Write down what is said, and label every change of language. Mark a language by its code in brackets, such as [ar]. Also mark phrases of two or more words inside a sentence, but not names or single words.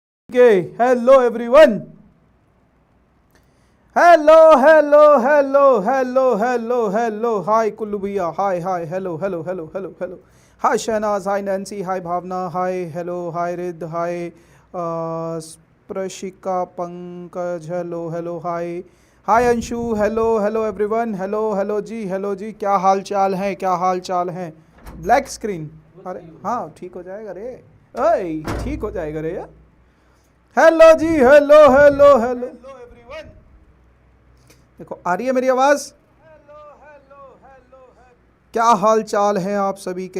[en] Okay, hello everyone. Hello. Hi Kullu bhaiya. Hi. Hello. Hi Shahnaz. Hi Nancy. Hi Bhavna. Hi. Hello. Hi Rid. Hi Prashika Pankaj. Hello. Hi. Hi Anshu. Hello everyone. Hello जी. [hi] क्या हाल चाल है? [en] black screen. [hi] अरे हाँ ठीक हो जाएगा रे. ओए ठीक हो जाएगा रे. [en] Hello जी. Hello everyone. [hi] देखो आ रही है मेरी आवाज? क्या हाल चाल है आप सभी के?